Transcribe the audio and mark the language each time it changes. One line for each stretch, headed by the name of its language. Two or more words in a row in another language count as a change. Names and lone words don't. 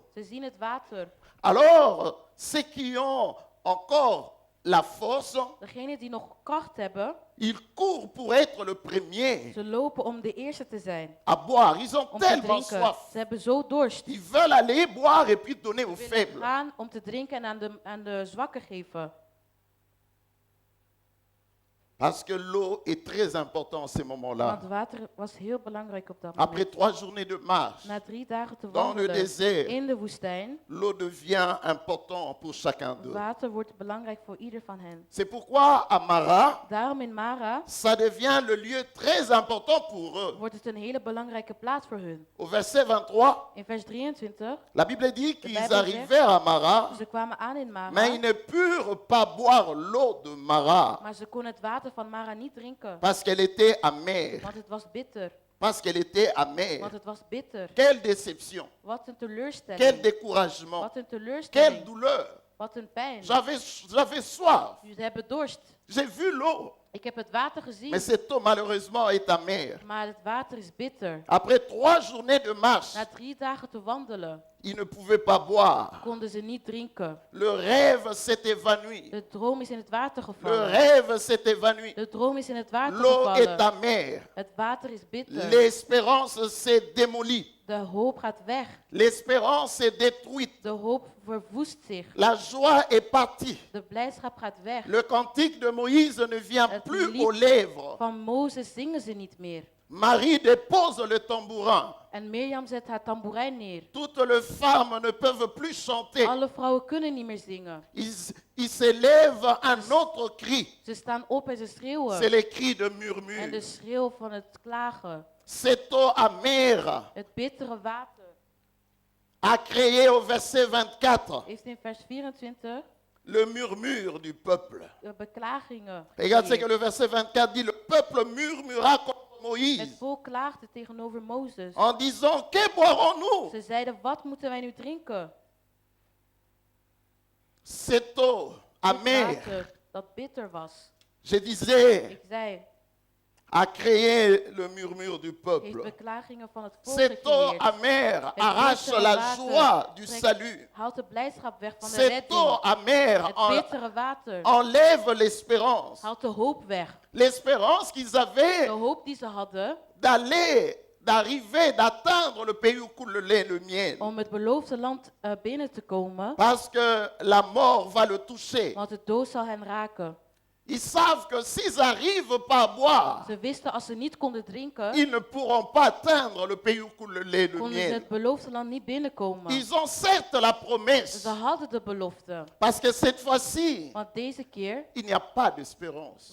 Dutch: Ze zien het water.
French: Alors, ceux qui ont encore la force,
Dutch: Degenen die nog kracht hebben,
French: ils courent pour être le premier
Dutch: ze lopen om de eerste te zijn.
French: à boire. Ils ont
Dutch: Om te
French: tellement
Dutch: drinken.
French: soif.
Dutch: Ze hebben zo dorst.
French: Ils veulent aller boire et puis donner aux
Dutch: Ze willen
French: faibles.
Dutch: gaan om te drinken en aan de zwakken geven.
French: Parce que l'eau est très importante en ces moments-là.
Dutch: Want water was heel belangrijk op dat
French: Après
Dutch: moment.
French: 3 journées de marche,
Dutch: Na 3 dagen te
French: dans le
Dutch: wandelen
French: désert,
Dutch: in de woestijn,
French: l'eau devient importante pour chacun d'eux.
Dutch: water wordt belangrijk voor ieder van hen.
French: C'est pourquoi à Mara,
Dutch: Daarom in Mara
French: ça devient le lieu très important pour eux.
Dutch: wordt het een hele belangrijke plaats voor hun.
French: Au verset 23,
Dutch: In vers 23,
French: la Bible dit
Dutch: De
French: qu'ils
Dutch: Bijbel
French: arrivèrent à Mara,
Dutch: ze kwamen aan in Mara,
French: mais ils ne purent pas boire l'eau de Mara
Dutch: maar ze konden het water van Mara niet drinken,
French: parce qu'elle était amère.
Dutch: want het was bitter.
French: Parce qu'elle était amère.
Dutch: Want het was bitter.
French: Quelle déception,
Dutch: Wat een
French: quel
Dutch: teleurstelling.
French: découragement,
Dutch: Wat een
French: quelle
Dutch: teleurstelling.
French: douleur.
Dutch: Wat een pijn.
French: J'avais soif,
Dutch: Ze hebben dorst.
French: j'ai vu l'eau,
Dutch: Ik heb het water
French: mais
Dutch: gezien,
French: cette eau malheureusement est amère.
Dutch: maar het water is bitter.
French: Après 3 journées de marche,
Dutch: Na 3 dagen te wandelen,
French: ils ne pouvaient pas boire.
Dutch: konden ze niet drinken.
French: Le rêve s'est évanoui.
Dutch: De droom is in het water
French: Le
Dutch: gevallen.
French: rêve s'est évanoui.
Dutch: De droom is in het water
French: L'eau est
Dutch: gevallen.
French: amère.
Dutch: Het water is bitter.
French: L'espérance s'est démolie.
Dutch: De hoop gaat weg.
French: L'espérance est détruite.
Dutch: De hoop verwoest zich.
French: La joie est partie.
Dutch: De blijdschap gaat weg.
French: Le cantique de Moïse ne vient
Dutch: Het
French: plus
Dutch: lied
French: aux lèvres.
Dutch: Van Mozes zingen ze niet meer.
French: Marie dépose le tambourin.
Dutch: En Mirjam zet haar tamboerijn neer.
French: Toutes les femmes ne peuvent plus chanter.
Dutch: Alle vrouwen kunnen niet meer zingen.
French: Il s'élève un autre cri.
Dutch: Ze staan op en ze
French: C'est
Dutch: schreeuwen.
French: le cri de
Dutch: En de
French: murmure.
Dutch: schreeuw van het klagen.
French: Cette eau amère
Dutch: Het bittere water
French: a créé au verset 24
Dutch: heeft in vers 24
French: le murmure du peuple.
Dutch: de beklagingen.
French: Regarde ce que
Dutch: geleerd.
French: le verset 24 dit. Le peuple murmura contre
Dutch: Het
French: Moïse
Dutch: volk klaagde tegenover Mozes.
French: en disant, que boirons-nous?
Dutch: Ze zeiden, wat moeten wij nu drinken?
French: Cette eau
Dutch: Dit
French: amère.
Dutch: water dat bitter was.
French: Je disais,
Dutch: Ik zei,
French: a créé le murmure du
Dutch: heeft
French: peuple.
Dutch: beklagingen van het volk
French: Cette eau
Dutch: gecreëerd.
French: amère
Dutch: Het
French: arrache
Dutch: bittere
French: la
Dutch: water
French: joie du
Dutch: trekt-
French: salut.
Dutch: haalt de blijdschap weg van de
French: Cette eau
Dutch: redding.
French: amère
Dutch: Het bittere water
French: enlève l'espérance.
Dutch: haalt de hoop weg.
French: L'espérance qu'ils
Dutch: De
French: avaient
Dutch: hoop die ze hadden
French: d'arriver, d'atteindre le pays où coule le lait et le miel.
Dutch: om het beloofde land binnen te komen,
French: Parce que la mort va le toucher.
Dutch: want de dood zal hen raken.
French: Ils savent que s'ils n'arrivent pas à boire,
Dutch: Ze wisten als ze niet konden drinken,
French: ils ne pourront pas atteindre le pays où coule le lait et le
Dutch: konden ze
French: miel.
Dutch: het beloofde land niet binnenkomen.
French: Ils ont certes la promesse,
Dutch: Ze hadden de belofte,
French: parce que cette fois-ci,
Dutch: want deze keer
French: il n'y a pas d'espérance.